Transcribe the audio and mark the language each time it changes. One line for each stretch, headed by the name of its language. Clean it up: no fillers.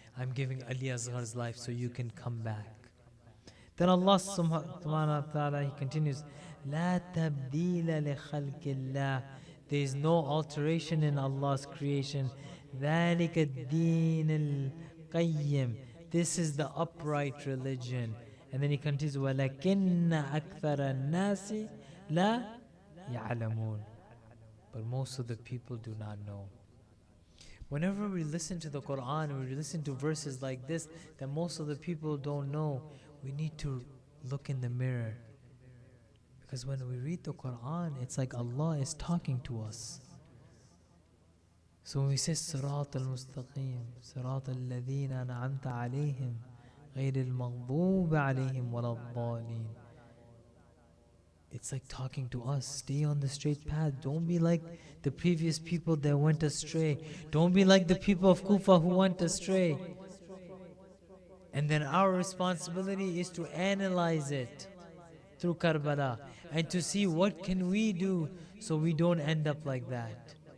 English: I'm giving Ali Asghar's life so you can come back. Then Allah subhanahu wa ta'ala, He continues, لا تبديل لخلق الله. There is no alteration in Allah's creation.
Arabic: ذلك الدين القيم.
English: This is the upright religion.
Arabic: And then he continues, وَلَكِنَّ أَكْثَرَ النَّاسِ لَا يَعْلَمُونَ.
English: But most of the people do not know. Whenever we listen to the Quran, we listen to verses like this that most of the people don't know, we need to look in the mirror. Because when we read the Quran, it's like Allah is talking to us.
Arabic: So when we say صراط المستقيم صراط الذين أنعمت عليهم غير المغضوب عليهم ولا الضالين, it's like talking to us.
English: Stay on the straight path. Don't be like the previous people that went astray. Don't be like the people of Kufa who went astray. And then our responsibility is to analyze it through Karbala and to see what can we do so we don't end up like that.